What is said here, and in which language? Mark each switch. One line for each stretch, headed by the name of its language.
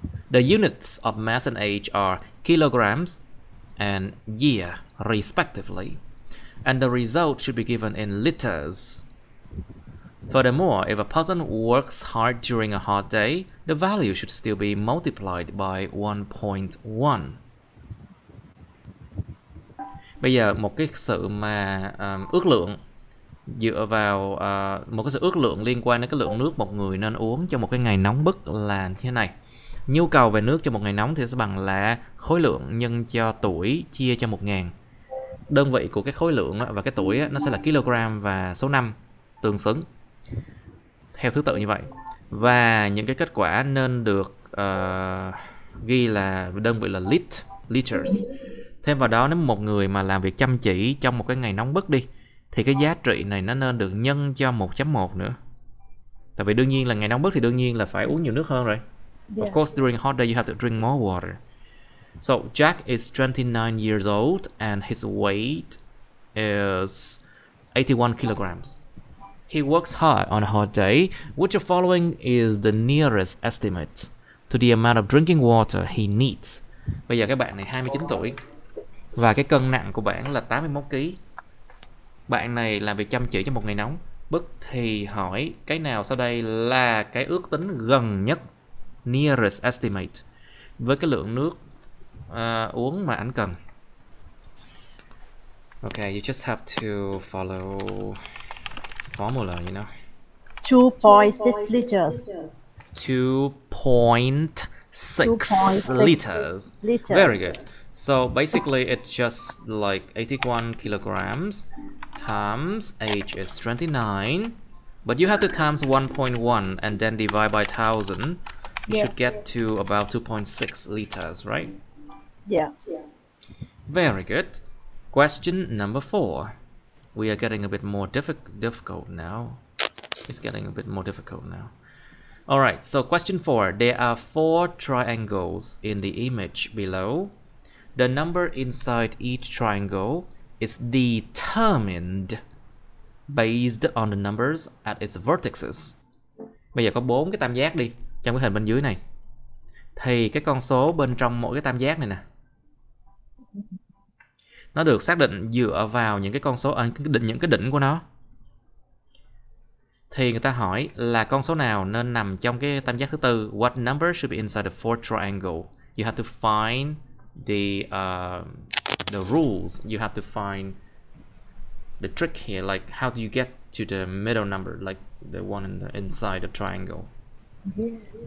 English: The units of mass and age are kilograms and year, respectively, and the result should be given in liters. Furthermore, if a person works hard during a hot day, the value should still be multiplied by 1.1.
Vietnamese: Bây giờ một cái sự mà ước lượng dựa vào một cái sự ước lượng liên quan đến cái lượng nước một người nên uống cho một cái ngày nóng bức là như thế này. Nhu cầu về nước cho một ngày nóng thì sẽ bằng là khối lượng nhân cho tuổi chia cho 1.000. Đơn vị của cái khối lượng và cái tuổi nó sẽ là kg và số năm tương xứng theo thứ tự như vậy. Và những cái kết quả nên được ghi là đơn vị là liters. Thêm vào đó, nếu một người mà làm việc chăm chỉ trong một cái ngày nóng bức đi, thì cái giá trị này nó nên được nhân cho 1.1 nữa. Tại vì đương nhiên là ngày nóng bức thì đương nhiên là phải uống nhiều nước hơn rồi.
English: Of course, during a hot day you have to drink more water. So Jack is 29 years old and his weight is 81 kilograms. He works hard on a hot day. Which of following is the nearest estimate to the amount of drinking water he needs?
Vietnamese: Bây giờ các bạn này 29 tuổi và cái cân nặng của bạn là 81 kg. Bạn này làm việc chăm chỉ trong một ngày nóng bức thì hỏi cái nào sau đây là cái ước tính gần nhất,
English: nearest estimate,
Vietnamese: với cái lượng nước uống mà anh cần.
English: Okay, you just have to follow formula, you know. 2.6 liters. 2.6 liters. Very good. So basically it's just like 81 kilograms times age is 29, but you have to times 1.1 and then divide by 1,000. You should get to about 2.6 liters, right? Yeah. Very good. Question number 4. We are getting a bit more difficult now. It's getting a bit more difficult now. Alright, so question 4. There are 4 triangles in the image below. The number inside each triangle is determined based on the numbers at its vertices.
Vietnamese: Bây giờ có 4 cái tam giác đi trong cái hình bên dưới này. Thì cái con số bên trong mỗi cái tam giác này nè, nó được xác định dựa vào những cái con số ở những cái đỉnh của nó. Thì người ta hỏi là con số nào nên nằm trong cái tam giác thứ tư.
English: What number should be inside the fourth triangle? You have to find the rules. You have to find the trick here, like how do you get to the middle number, like the one inside the triangle. Yes.